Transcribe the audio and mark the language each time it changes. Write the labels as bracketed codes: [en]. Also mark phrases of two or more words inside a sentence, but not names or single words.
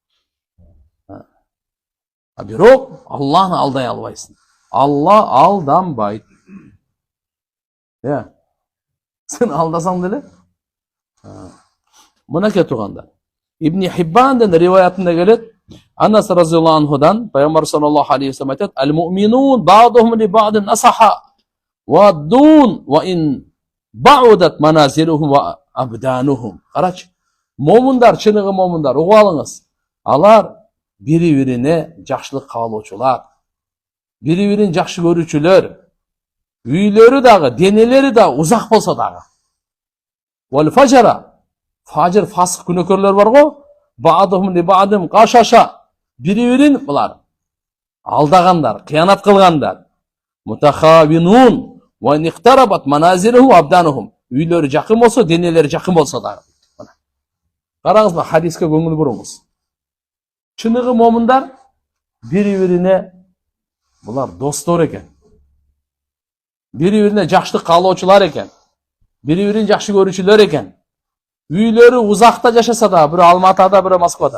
[ky] Бирок Алланы алдай албайсың. Алла алданбайт. Сен алдасаң деле. Мынакей турганда. Ибн Хиббандын риваятында келет, Анас [ar] رضي الله عنه [ky] Пайгамбар [ar] صلى الله عليه وسلم [ky] айтат: [ar] "المؤمنون بعضهم لبعض نصحة وادون وإن بعدت منازلهم وأبدانهم." [ky] Карачы, момундар, чыныгы момундар, угуп алыңыз. Алар бири-бирине жакшылык каалоочулар, бири-бирин жакшы көрүүчүлөр, үйлөрү дагы, денелери да узак болсо дагы. [ar] والفجرة, [ky] фажр фасык күнөкөрлөр бар го, [ar] بعضهم لبعض غششة, [ky] бири-бирин булар алдагандар, кыянат кылгандар. [ar] متخاونون واقتربت منازلهم وأبدانهم. [ky] Үйлөрү жакын болсо, денелери жакын болсо дагы. Караңыз, хадиске көңүл буруңуз. Чыныгы момундар бири-бирине булар достор экен. Бири-бирине жакшылык каалоочулар экен. Бири-бирин жакшы көрүүчүлөр экен. Үйлөрү узакта жашаса да, бирөө Алматада, бирөө Москвада.